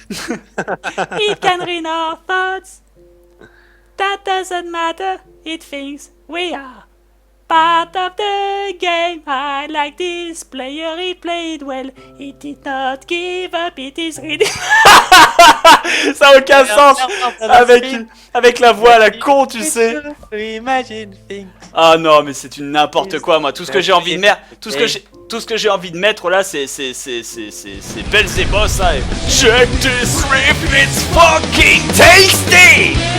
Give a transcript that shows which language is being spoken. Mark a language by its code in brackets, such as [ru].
[en] It can read our thoughts. That doesn't matter, it thinks we are part of the game. I like this player, he played well. He did not give up, it is ready. [fr] Ça n'a aucun sens avec la voix à la con, tu sais. Ah non, mais c'est une n'importe quoi, moi. Tout ce que j'ai envie de mettre, tout ce que j'ai envie de mettre là, c'est Belzébuth, hein. [en] Check this riff, it's fucking tasty.